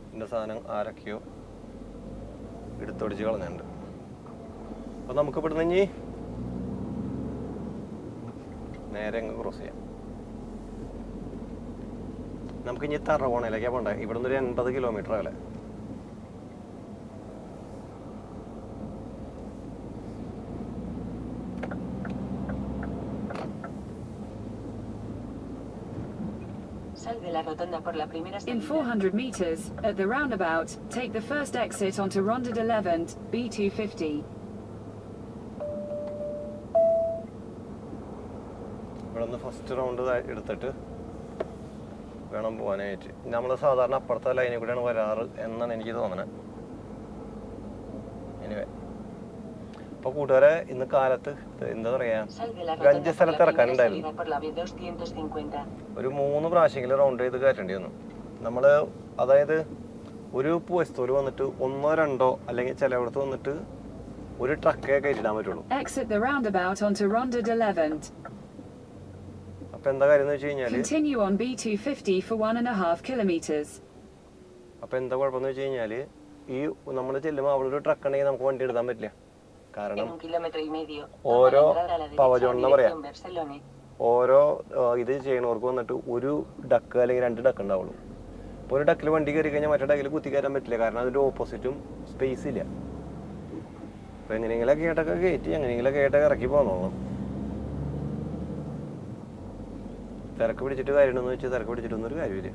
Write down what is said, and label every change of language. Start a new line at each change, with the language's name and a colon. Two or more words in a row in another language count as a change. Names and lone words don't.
Malayalam: സാധനം ആരൊക്കെയോ എടുത്തൊടിച്ച് കളഞ്ഞിട്ടുണ്ട്. അപ്പോൾ നമുക്ക് ഇവിടുന്ന് ഇനി നേരെ അങ്ങ് ക്രോസ് ചെയ്യാം. നമുക്ക് ഇനി തറവോണയിലേക്കാണ് പോകണ്ടേ. ഇവിടുന്ന് ഒരു 80 കിലോമീറ്റർ അകലെ.
Spanish: Sal de la rotonda por la primera
English: In
Spanish: salida.
English: 400 meters, at the roundabout, take the first exit onto Ronda de Levant, B250.
Malayalam: ഇവിടെ നിന്ന്
English: first round
Malayalam: എടുത്തിട്ട് വേണം പോകാനായിട്ട്. നമ്മൾ സാധാരണ അപ്പുറത്തെ ലൈനിൽ കൂടെയാണ് വരാറ് എന്നാണ് എനിക്ക് തോന്നുന്നത്. എനിവേ, അപ്പോൾ കൂട്ടുകാരെ ഇന്ന് കാലത്ത് എന്താ പറയുക,
Spanish: Sal de la
Malayalam: ഒരു 5
Spanish: rotonda por
Malayalam: സ്ഥലത്ത്
Spanish: la primera
Malayalam: ഇറക്കാനുണ്ടായിരുന്നു.
Spanish: salida por la B250.
Malayalam: ഒരു 3 പ്രാവശ്യമെങ്കിലും റൗണ്ട് ചെയ്ത് കയറ്റേണ്ടി വന്നു നമ്മൾ. അതായത് ഒരു പൂവസ്തൂര് വന്നിട്ട് 1 2 അല്ലെങ്കിൽ ചിലയിടത്ത് വന്നിട്ട് ഒരു ട്രക്കേ കയറ്റിടാൻ പറ്റുള്ളൂ.
English: Exit the roundabout onto Ronda de Levant.
Malayalam: അപ്പോൾ എന്താ കാര്യം എന്ന് വെച്ച് കഴിഞ്ഞാൽ,
English: Continue on B250 for 1.5 kilometers.
Malayalam: അപ്പോൾ എന്താ കുഴപ്പമെന്ന് വെച്ച് കഴിഞ്ഞാൽ, ഈ നമ്മൾ ചെല്ലുമ്പോൾ അവിടെ ഒരു ട്രക്ക് ഉണ്ടെങ്കിൽ നമുക്ക് വണ്ടി എടുക്കാൻ പറ്റില്ല.
Spanish: En
Malayalam: കാരണം
Spanish: 1,5 kilómetros,
Malayalam: ഓരോ
Spanish: toma la entrada a la derecha
Malayalam: പവജോണെന്ന്
Spanish: en
Malayalam: പറയാം.
Spanish: dirección Barcelona.
Malayalam: ഓരോ ഇത് ചെയ്യണവർക്ക് വന്നിട്ട് ഒരു ഡക്ക് അല്ലെങ്കിൽ 2 ഡക്ക് ഉണ്ടാവുള്ളൂ. അപ്പോൾ ഒരു ഡക്കിൽ വണ്ടി കയറി കഴിഞ്ഞാൽ മറ്റേ ഡക്കിൽ കുത്തി കയറാൻ പറ്റില്ല. കാരണം അതിൻ്റെ ഓപ്പോസിറ്റും സ്പേസ് ഇല്ല. അപ്പോൾ എങ്ങനെയെങ്കിലൊക്കെ കേട്ടൊക്കെ കയറ്റി എങ്ങനെയെങ്കിലൊക്കെ കേട്ടൊക്കെ ഇറക്കി പോന്നോളാം. തിരക്ക് പിടിച്ചിട്ട് കാര്യമുണ്ടെന്ന് വെച്ചാൽ തിരക്ക് പിടിച്ചിട്ടൊന്നും ഒരു കാര്യമില്ല.